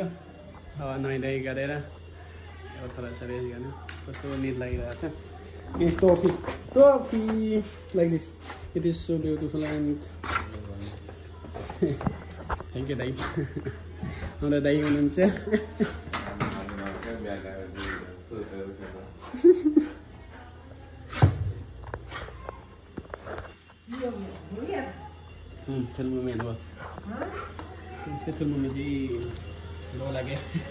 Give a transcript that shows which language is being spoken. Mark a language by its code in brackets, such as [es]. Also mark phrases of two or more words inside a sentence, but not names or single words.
[ne] नुहाइधुवाइ गरेर अब [hi] थोड़ा सा [ne] रेस्ट गर्ने। कस्तो निद लागिरहेको छ। [en] Toffee like this it is so beautiful and thank you दाइ। [ne] हाम्रो दाइ हुनुहुन्छ। ठुल्मम्मी हेर्नुभयो त्यस्तै ठुल्मम्मी चाहिँ लो लाग्यो।